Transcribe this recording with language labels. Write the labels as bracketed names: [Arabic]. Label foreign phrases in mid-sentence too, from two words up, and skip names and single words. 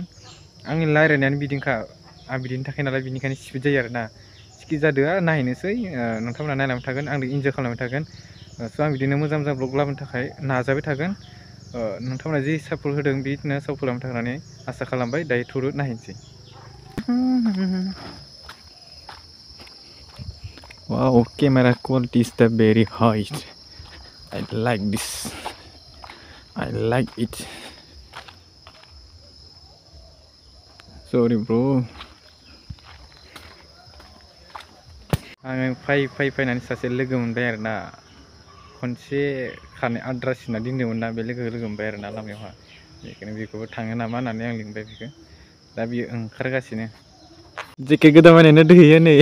[Bodo] आंनि रायलायनायानो बिदिनोखा, आं बिदिनो थाखाय नालाय, बिनिखायनो स्पिड जायो आरोना। सिखि जादोआ नायनोसै, नोंथांमोना नायलांबाय थागोन, आंबो इन्जय खालामबाय थागोन। स' आं बिदिनो मोजां मोजां ब्लग लाबोनो थाखाय नाजाबाय थागोन। नोंथांमोना जि सापर्ट होदों बिदिनो सापर्ट खालामनो थाखाय होननानै आसा खालामबाय। दायो थुरु नायनोसै। [English] Wow, camera quality is the very high. I like this. I like it. Sorry bro. [Bodo] आङो फैनानै सासे लोगो मोनबाय आरोना। खनसे खारनाय आद्रा सिना दोनदोंमोन ना, बे लोगो मोनबाय आरोना लामायावहा। बेखायनो बेखौबो थाङो नामा होननानै आं लिंबाय बेखौ। दा बियो ओंखारगासिनो। जेकेट गोदान बायनायनो दोहैयो नै।